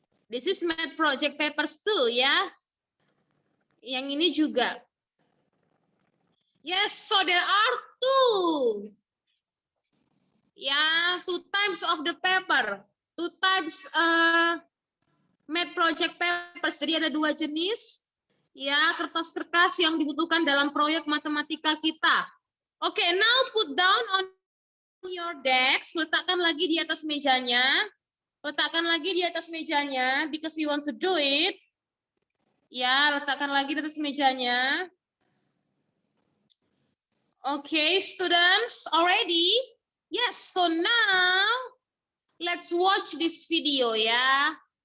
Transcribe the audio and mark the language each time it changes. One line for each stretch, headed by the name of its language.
English: This is math project papers too, ya.
Indonesian: Yang ini juga.
English: Yes, so there are two. Ya, two types of the paper. Two types math project papers.
Indonesian: Jadi ada dua jenis ya kertas-kertas yang dibutuhkan dalam proyek matematika kita.
English: Oke, now put down on your desk.
Indonesian: Letakkan lagi di atas mejanya. Letakkan lagi di atas mejanya
English: because you want to do it.
Indonesian: Ya, letakkan lagi di atas mejanya.
English: Okay, students, already? Yes, so now let's watch this video ya.